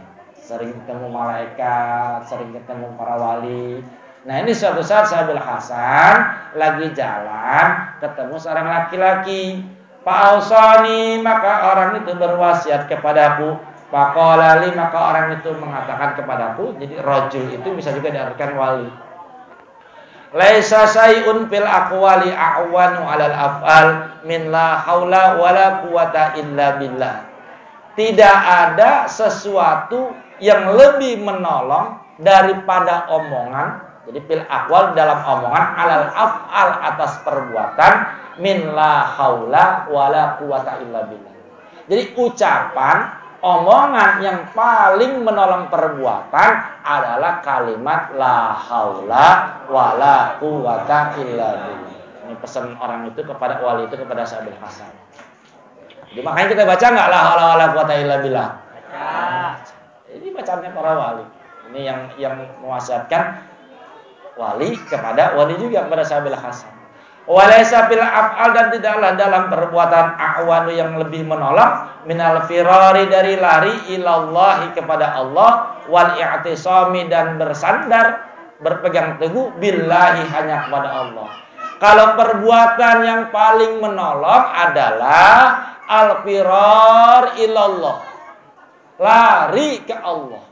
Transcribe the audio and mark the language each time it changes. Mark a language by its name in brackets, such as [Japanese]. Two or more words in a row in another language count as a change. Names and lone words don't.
[Indonesian] Sering ketemu malaikat, sering ketemu para wali. Nah ini suatu saat Sahabil Hasan lagi jalan, ketemu seorang laki-laki. Fa'ausani, maka orang itu berwasiat kepadaku. Faqala li, maka orang itu mengatakan kepadaku. Jadi rajul itu bisa juga diartikan wali. [Arabic] ليس شيء في الأقوال أعون على الأفعال من لا حول ولا قوة إلا بالله. [Indonesian] Tidak ada sesuatu yang lebih menolong daripada omongan. Jadi [Arabic] في الأقوال [Indonesian] dalam omongan, [Arabic] على الأفعال [Indonesian] atas perbuatan, [Arabic] من لا حول ولا قوة إلا بالله. [Indonesian] Jadi ucapan, omongan yang paling menolong perbuatan adalah kalimat [Arabic] لا حول ولا قوة إلا بالله. [Indonesian] Ini pesan orang itu kepada wali itu kepada Sahabil Hasan. Jadi makanya kita baca enggak [Arabic] لا حول ولا قوة إلا بالله? [Indonesian] Baca. Ini bacaannya para wali. Ini yang mewasiatkan wali kepada wali juga kepada Sahabil Hasan. [Arabic] وليس في الأفعال, [Indonesian] dan tidaklah dalam perbuatan a'wanu yang lebih menolong [Arabic] من الفرار [Indonesian] dari lari ilallahi kepada Allah, [Arabic] والاعتصام [Indonesian] dan bersandar berpegang teguh billahi hanya kepada Allah. Kalau perbuatan yang paling menolong adalah [Arabic] الفرار إلى الله, [Indonesian] lari ke Allah.